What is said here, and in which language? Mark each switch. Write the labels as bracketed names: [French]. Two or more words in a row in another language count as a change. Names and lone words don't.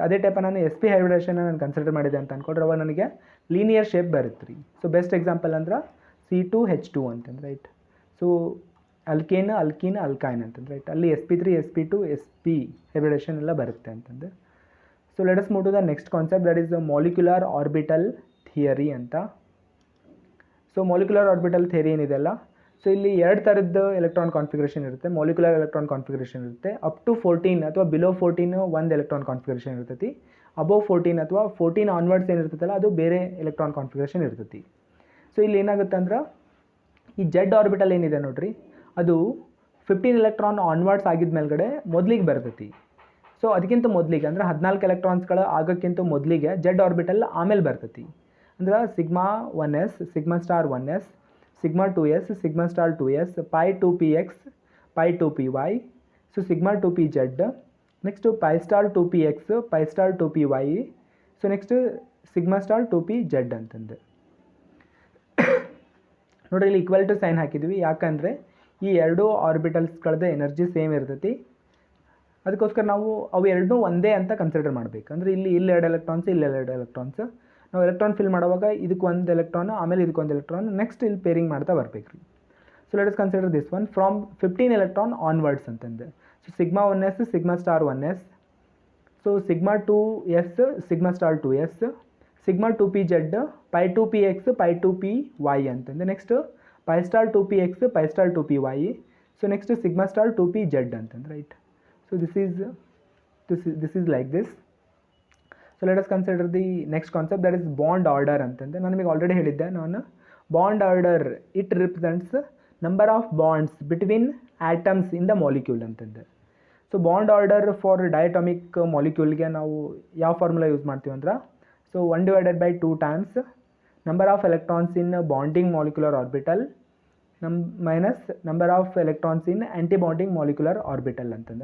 [Kannada] ಅದೇ ಟೈಪ ನಾನು [English] sp hybridization [Kannada] ನಾನು ಕನ್ಸಿಡರ್ ಮಾಡಿದೆ ಅಂತ ಅಂದ್ಕೊಂಡ್ರೆ ಅವಾಗ ನನಗೆ [English] linear shape [Kannada] ಬರುತ್ತೆ ರೀ. [English] So best example [Kannada] ಅಂದ್ರೆ C2H2 ಅಂತಂದು ರೈಟ್. [English] So alkyne [Kannada] ಅಂತಂದು ರೈಟ್. ಅಲ್ಲಿ [English] sp3 sp2 sp hybridization [Kannada] ಎಲ್ಲ ಬರುತ್ತೆ ಅಂತಂದು. [English] So let us move to the next concept, that is the molecular orbital theory ಅಂತ. So molecular orbital theory [Kannada] ಏನಿದೆಲ್ಲ, ಸೊ ಇಲ್ಲಿ 2 ಥರದ್ದು [English] electron configuration [Kannada] ಇರುತ್ತೆ. [English] molecular electron configuration [Kannada] ಇರುತ್ತೆ, [English] up to 14 [Kannada] ಅಥವಾ [English] below 14 [Kannada] ಒಂದು [English] electron configuration [Kannada] ಇರ್ತೈತಿ. [English] above 14 [Kannada] ಅಥವಾ [English] 14 onwards [Kannada] ಏನಿರ್ತೈತಲ್ಲ ಅದು ಬೇರೆ [English] electron configuration [Kannada] ಇರ್ತೈತಿ. ಸೊ ಇಲ್ಲಿ ಏನಾಗುತ್ತೆ ಅಂದ್ರೆ ಈ [English] Z orbital [Kannada] ಏನಿದೆ ನೋಡ್ರಿ, ಅದು [English] 15 electron onwards [Kannada] ಆಗಿದ ಮೇಲ್ಗಡೆ ಮೊದಲಿಗೆ ಬರ್ತೈತಿ. ಸೊ ಅದಕ್ಕಿಂತ ಮೊದಲಿಗೆ ಅಂದರೆ 14 ಎಲೆಕ್ಟ್ರಾನ್ಸ್ಗಳ ಆಗೋಕ್ಕಿಂತ ಮೊದಲಿಗೆ [English] Z orbital [Kannada] ಆಮೇಲೆ ಬರ್ತೈತಿ. ಅಂದ್ರೆ σ1s, σ*1s, σ2s, σ*2s, π2px, π2py, ಸೊ σ2pz, ನೆಕ್ಸ್ಟ್ π*2px, π*2py, [English] so next [Kannada] σ*2pz ಅಂತಂದು ನೋಡಿರಿ. ಇಲ್ಲಿ [English] equal to sign [Kannada] ಹಾಕಿದ್ವಿ, ಯಾಕಂದರೆ ಈ 2 ಆರ್ಬಿಟಲ್ಸ್ಗಳದ್ದು [English] energy same [Kannada] ಇರ್ತೈತಿ. ಅದಕ್ಕೋಸ್ಕರ ನಾವು ಅವು ಎರಡೂ ಒಂದೇ ಅಂತ ಕನ್ಸಿಡರ್ ಮಾಡಬೇಕು. ಅಂದರೆ ಇಲ್ಲಿ 2 ಎಲೆಕ್ಟ್ರಾನ್ಸ್, ಇಲ್ಲಿ 2 ಎಲೆಕ್ಟ್ರಾನ್ಸ್. ನಾವು [English] electron fill [Kannada] ಮಾಡುವಾಗ ಇದಕ್ಕೆ 1 ಎಲೆಕ್ಟ್ರಾನ್, ಆಮೇಲೆ ಇದಕ್ಕೆ 1 ಎಲೆಕ್ಟ್ರಾನ್, ನೆಕ್ಸ್ಟ್ ಇಲ್ಲಿ ಪೇರಿಂಗ್ ಮಾಡ್ತಾ ಬರಬೇಕು ರೀ. [English] So let us consider this one from 15 electron onwards ಅಂತಂದು. [Kannada] ಸೊ σ1s, σ*1s, ಸೊ σ2s, σ*2s, σ2pz, π2px, π2py ಅಂತಂದು. ನೆಕ್ಸ್ಟ್ π*2px, π*2py, [English] so next [Kannada] σ*2pz ಅಂತಂದು ರೈಟ್. [English] ಸೊ this is like this. So let us consider the next concept, that is bond order ಅಂತಂದು. [Kannada] ನಾನು ನಿಮಗೆ ಆಲ್ರೆಡಿ ಹೇಳಿದ್ದೆ, ನಾನು [English] bond order it represents number of bonds between atoms in the molecule ಅಂತಂದು. So bond order for diatomic [Kannada] ಮಾಲಿಕ್ಯೂಲ್ಗೆ ನಾವು ಯಾವ ಫಾರ್ಮುಲಾ ಯೂಸ್ ಮಾಡ್ತೀವಿ ಅಂದ್ರೆ, [English] So 1/2 times number of electrons in bonding molecular orbital minus number of electrons in anti bonding molecular orbital ಅಂತಂದು.